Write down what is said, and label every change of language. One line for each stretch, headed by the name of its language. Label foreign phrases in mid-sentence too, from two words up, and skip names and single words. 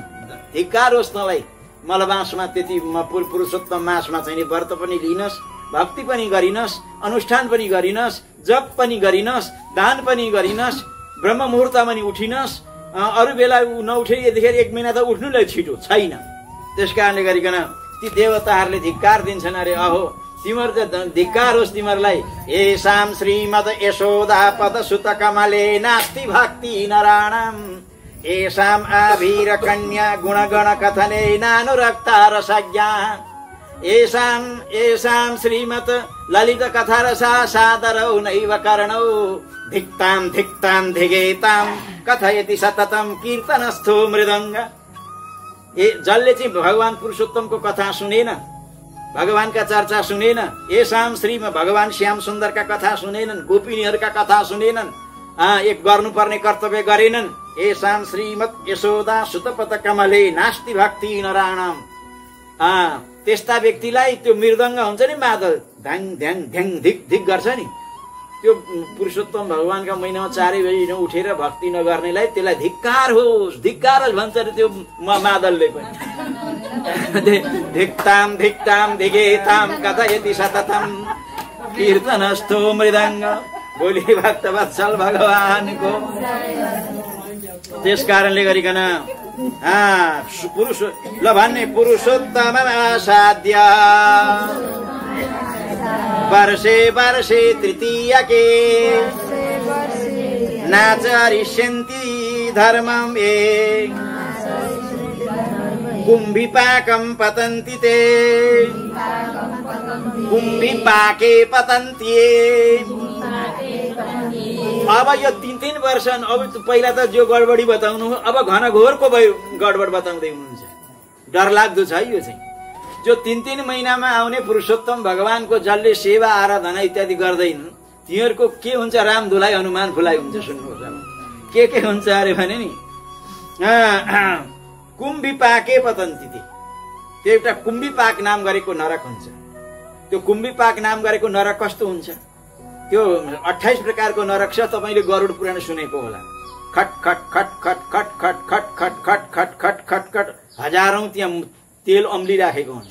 Nepali: धिक्कार होस् तँलाई, मलमासमा त्यति पुरुषोत्तम मासमा चाहिँ व्रत पनि लिनस्, भक्ति पनि गरिनस्, अनुष्ठान पनि गरिनस्, जप पनि गरिनस्, दान पनि गरिनस्, ब्रह्म मुहुर्तमा नि उठिनस्, अरू बेला नउठे यतिखेर 1 महिना त उठ्नुलाई छिटो छैन। त्यस कारणले गरिकन ती देवताहरूले धिक्कार दिन्छन् अरे अहो तिम्रो त धिक्कार होस् तिमीहरूलाई।
Sanskrit: येषां श्रीमद् यशोदा पद सुत कमले नास्ति भक्ति नराणां, येषां आभीर कन्या गुणगण कथने नानुरक्ता रसज्ञा, येषां श्रीमत् ललित कथा रसा सादरौ नैव कर्णौ, धिक्तां धिक्तां धिगेतां कथयति सततं कीर्तनस्थो मृदङ्ग।
Nepali: जसले चाहिँ भगवान पुरुषोत्तमको कथा सुनेन, भगवानका चर्चा सुनेन,
Sanskrit: येषां श्रीमा
Nepali: भगवान श्याम सुन्दरका कथा सुनेनन्, गोपिनीहरूका कथा सुनेनन्, एक गर्नुपर्ने कर्तव्य गरेनन्,
Sanskrit: येषां श्रीमत् यशोदा सुतपथ कमले नास्ति भक्ति नराणां,
Nepali: त्यस्ता व्यक्तिलाई त्यो मृदङ्ग हुन्छ नि, मादल ध्याङ ध्याङ ध्याङ धिक धिक गर्छ नि, त्यो पुरुषोत्तम भगवानका महिनामा 4 बजी उठेर भक्ति नगर्नेलाई त्यसलाई धिक्कार होस्, धिक्कार होस् भन्छ अरे त्यो मादलले पनि।
Sanskrit: धिक्ताम धिक्ताम धिगेताम कथयति सततम कीर्तनस्थो मृदङ्ग।
Nepali: बोली भक्तवत्सल भगवानको। त्यस कारणले गरिकन पुरुष ल भन्ने पुरुषोत्तम
Sanskrit: असाध्य वर्षे वर्षे तृतीयके नाचरिष्यन्ति धर्मं ये कुम्भिपाकं पतन्ति ते कुम्भिपाके पतन्ति।
Nepali: अब यो 3-3 वर्ष अब पहिला त जो गडबडी बताउनु अब घनघोरको गडबड बताउँदै हुनुहुन्छ। डरलाग्दो छ यो चाहिँ। जो 3-3 महिनामा आउने पुरुषोत्तम भगवानको जसले सेवा आराधना इत्यादि गर्दैन तिनीहरूको के हुन्छ, राम धुलाई हनुमान फुलाई हुन्छ। सुन्नुहोस् अब के हुन्छ अरे भने नि
Sanskrit: कुम्भिपाके पतन्ति ते,
Nepali: त्यो एउटा कुम्भिपाक नाम गरेको नरक हुन्छ। त्यो कुम्भिपाक नाम गरेको नरक कस्तो हुन्छ? त्यो 28 प्रकारको नरक छ। तपाईले गरुड पुराण सुनेको होला। खट खट खट खट खट खट खट खट खट खट खट खट खट हजारौं त्यहाँ तेल अम्लिराखेको हुन्छ।